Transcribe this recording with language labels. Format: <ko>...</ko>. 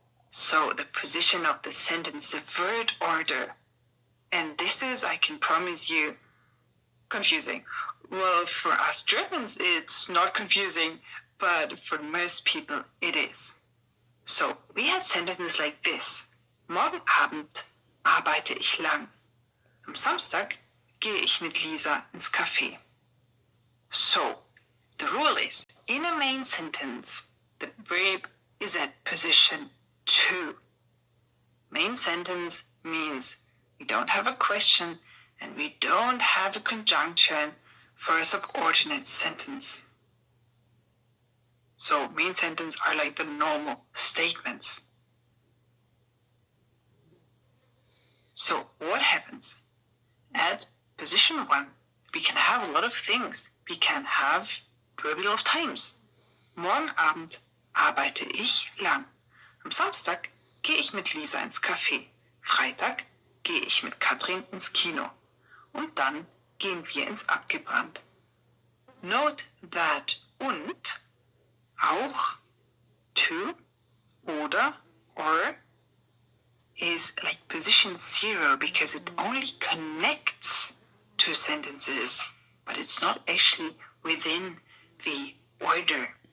<en>So the position of the sentence, the word order. And this is, I can promise you, confusing. Well, for us Germans, it's not confusing, but for most people, it is. So we had sentences like this.</en> <de>Morgen Abend arbeite ich lang. Am Samstag gehe ich mit Lisa ins Café.</de> <en>So, the rule is, in a main sentence, the verb is at position 2. Main sentence means we don't have a question and we don't have a conjunction for a subordinate sentence. So main sentence are like the normal statements. So what happens? At position 1, we can have a lot of things. We can have plural of times.</en> <de>Morgen Abend arbeite ich lang. Am Samstag gehe ich mit Lisa ins Café. Freitag gehe ich mit Katrin ins Kino. Und dann gehen wir ins Abgebrannt.</de> <en>Note that und, auch, to, oder, or is like position 0 because it only connects two sentences, but it's not actually within the order.</en>